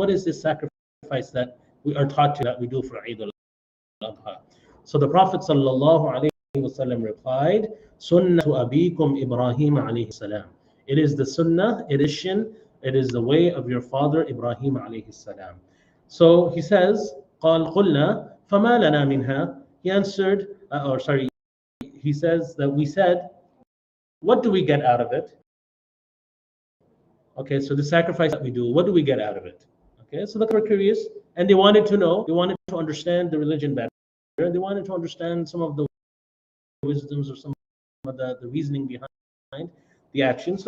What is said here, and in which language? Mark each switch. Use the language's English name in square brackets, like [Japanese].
[English] What is this sacrifice that we are taught to, that we do for Eid al-Adha? So the Prophet sallallahu alaihi wasallam replied, [Arabic] Sunnatu abikum Ibrahim alayhi salam. [English] It is the sunnah, it is the way of your father Ibrahim alayhi salam. So he says, [Arabic] قال قلنا فما لنا منها. [English] He answered, he says that we said, what do we get out of it? Okay, so the sacrifice that we do, what do we get out of it? Okay, so they were curious and they wanted to know, they wanted to understand the religion better, and they wanted to understand some of the wisdoms or some of the reasoning behind the action.